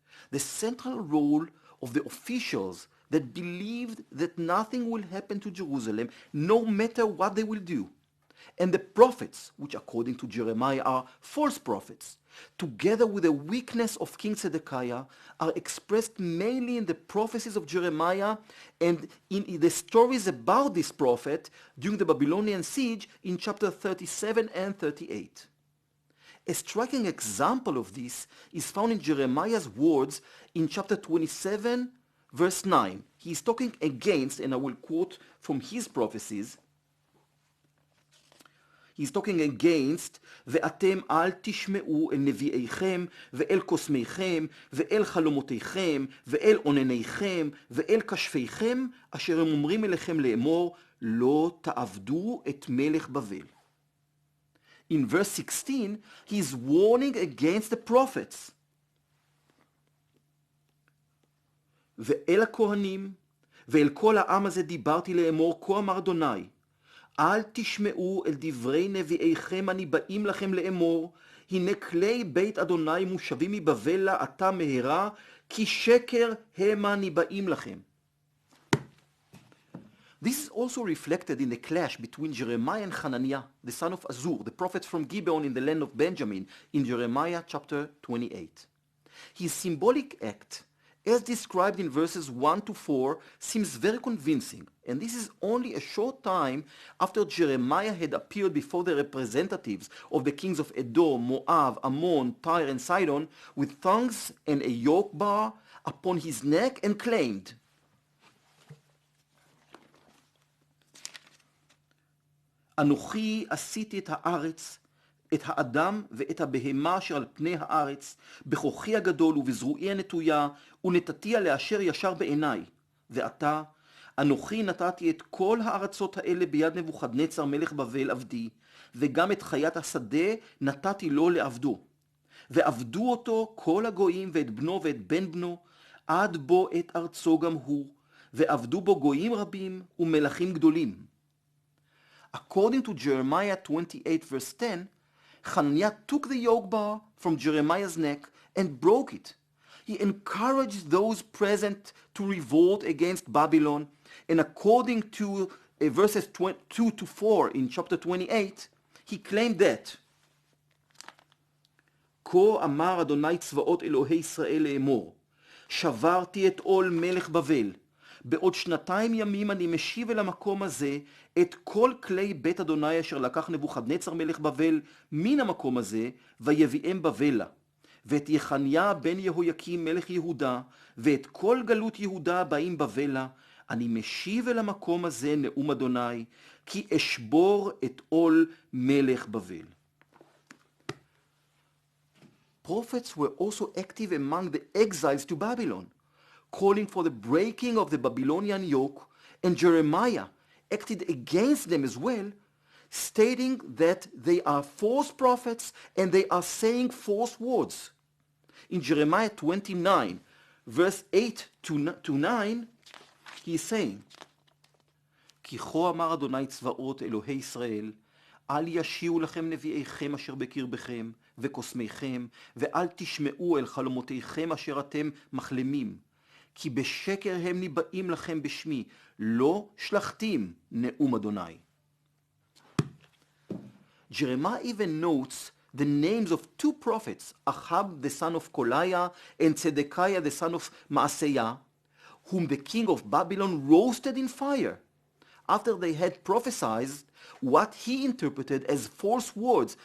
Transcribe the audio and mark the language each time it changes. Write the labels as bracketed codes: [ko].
[en] The central role of the officials that believed that nothing will happen to Jerusalem no matter what they will do, and the prophets, which according to Jeremiah are false prophets, together with the weakness of King Zedekiah, are expressed mainly in the prophecies of Jeremiah and in the stories about this prophet during the Babylonian siege in chapter 37 and 38. A striking example of this is found in Jeremiah's words in chapter 27, verse 9. He is talking against, [he] and I will quote from his prophecies, he's talking against, ואתם אל תשמעו אל נביאיכם, ואל קוסמיכם, ואל חלומותיכם, ואל עונניכם, ואל כשפיכם, אשר הם אומרים אליכם לאמור, לא תעבדו את מלך בבל. [en] In verse 16, he is warning against the prophets. [he] ואל הכהנים, ואל כל העם הזה דיברתי לאמור, כה אמר אדוני, אל תשמעו אל דברי נביאיכם הניבאים לכם לאמור, הנה כלי בית אדוני מושבים מבבל לה עתה מהרה, כי שקר המה ניבאים לכם. [en] This is also reflected in the clash between Jeremiah and Hananiah, the son of Azur, the prophet from Gibeon in the land of Benjamin, in Jeremiah chapter 28. His symbolic act, as described in verses 1 to 4, seems very convincing, and this is only a short time after Jeremiah had appeared before the representatives of the kings of Edom, Moab, Ammon, Tyre, and Sidon with tongues and a yoke bar upon his neck and claimed, [he] אנוכי עשיתי את הארץ, את האדם ואת הבהמה אשר על פני הארץ, בכוחי הגדול ובזרועי הנטויה, ונתתיה לאשר ישר בעיניי. ועתה, אנוכי נתתי את כל הארצות האלה ביד נבוכדנצר מלך בבל עבדי, וגם את חיית השדה נתתי לו לעבדו. ועבדו אותו כל הגויים ואת בנו ואת בן בנו, עד בו את ארצו גם הוא, ועבדו בו גויים רבים ומלכים גדולים. [en] According to Jeremiah 28 verse 10, Hananiah took the yoke bar from Jeremiah's neck and broke it. He encouraged those present to revolt against Babylon, and according to verses 2 to 4 in chapter 28, he claimed that, [he] כה אמר אדוני צבאות אלוהי ישראל לאמור, שברתי את עול מלך בבל, בעוד 2 ימים אני משיב אל המקום הזה את כל כלי בית אדוני אשר לקח נבוכדנצר מלך בבל מן המקום הזה, ויביאם בבלה. ואת יחניה בן יהויקים מלך יהודה, ואת כל גלות יהודה הבאים בבלה, אני משיב אל המקום הזה נאום אדוני, כי אשבור את עול מלך בבל. [en] Prophets were also active among the exiles to Babylon, calling for the breaking of the Babylonian yoke, and Jeremiah acted against them as well, stating that they are false prophets and they are saying false words. In Jeremiah 29, verse 8 to 9, he is saying, [he] כי כה אמר אדוני צבאות אלוהי ישראל, אל ישיעו לכם נביאיכם אשר בקרבכם וקוסמיכם, ואל תשמעו אל חלומותיכם אשר אתם מחלמים, כי בשקר הם ניבאים לכם בשמי, לא שלחתים נאום אדוני. [en] Jeremiah even notes the names of 2 prophets, Ahab the son of Koliah and Zedekiah the son of Maaseiah, whom the king of Babylon roasted in fire, after they had prophesied what he interpreted as false words.